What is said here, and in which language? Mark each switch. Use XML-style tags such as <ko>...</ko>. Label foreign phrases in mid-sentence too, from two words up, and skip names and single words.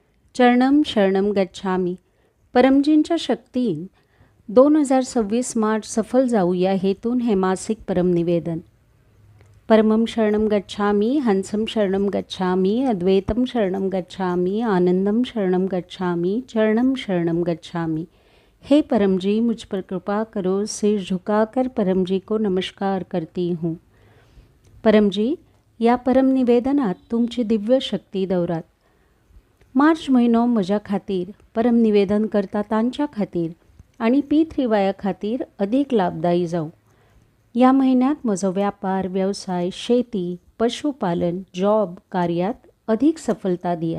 <sa>चरणम शरणम गच्छामी.</sa> <kok>परमजींच्या शक्तीन 2026 मार्च सफल जाऊया हेतून हे मासिक परमनिवेदन.</kok> <sa>परमं शरणं गच्छामी, हंसं शरणं गच्छामी, अद्वैतं शरणं गच्छामी, आनंदम शरणं गच्छामी, चरणम शरणं गच्छामी.</sa> <hi>हे परमजी, मुझ पर कृपा करो. सिर झुकाकर परमजी को नमस्कार करती हूँ.</hi> <kok>परमजी, या परमनिवेदनात तुमची दिव्य शक्ती दौरात. मार्च म्हयनो म्हज्या खातीर परमनिवेदन करता तांच्या खातीर आनी P3Y खातीर अदीक लाभदायी जावं. या म्हयन्यात म्हजो व्यापार, वेवसाय, शेती, पशुपालन, जॉब कार्यात अदीक सफलता दियात.</kok>